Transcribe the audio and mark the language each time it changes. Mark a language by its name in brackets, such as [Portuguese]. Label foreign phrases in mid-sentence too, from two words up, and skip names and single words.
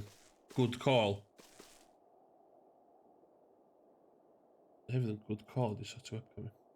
[English] Good call. [Welsh] Hefyd yn [English] good call [Welsh] di [English] sort of webcam.